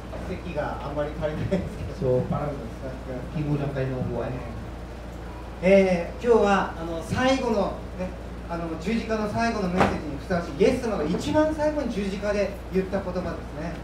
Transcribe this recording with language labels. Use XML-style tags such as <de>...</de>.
<ja>席があんまり足りないですけど。</ja> <tl>So parang kimulang tayo ng buwan.</tl> <ja>今日は最後の、ね、十字架の最後のメッセージにふさわしいイエス様が一番最後に十字架で言った言葉ですね。</ja>